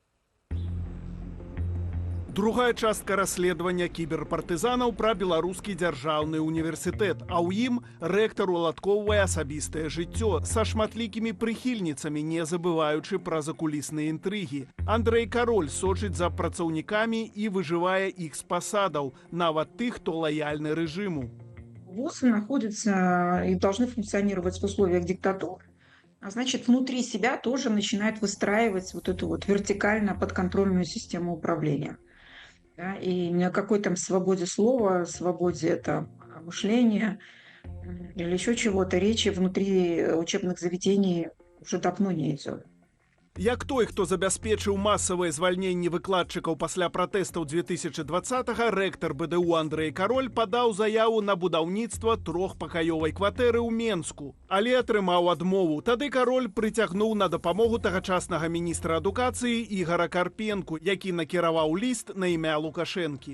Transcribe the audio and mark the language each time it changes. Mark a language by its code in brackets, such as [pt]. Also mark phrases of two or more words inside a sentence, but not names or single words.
[be] Другая частка расследавання кіберпартызанаў пра Беларускі дзяржаўны універсітэт, а ў ім рэктар уладкоўвае асабістае жыццё са шматлікімі прыхільніцамі, не забываючы пра закулісныя інтрыгі. Андрэй Кароль сочыць за працаўнікамі і выжывае іх з пасадаў, нават тых, хто лаяльны рэжыму. [ru] ВУЗы находятся и должны функционировать в условиях диктатуры. А значит, внутри себя тоже начинает выстраивать вот эту вот вертикально подконтрольную систему управления. Да, и ни о какой там свободе слова, свободе мышления или еще чего-то речи внутри учебных заведений уже давно не идет. [be] Як той, хто забяспечыў масавае звальненне выкладчыкаў пасля пратэстаў 2020-га, рэктар БДУ Андрэй Кароль падаў заяву на будаўніцтва трохпакаёвай кватэры ў Менску, але атрымаў адмову. Тады Кароль прыцягнуў на дапамогу тагачаснага міністра адукацыі Ігара Карпенку, які накіраваў ліст на імя Лукашэнкі.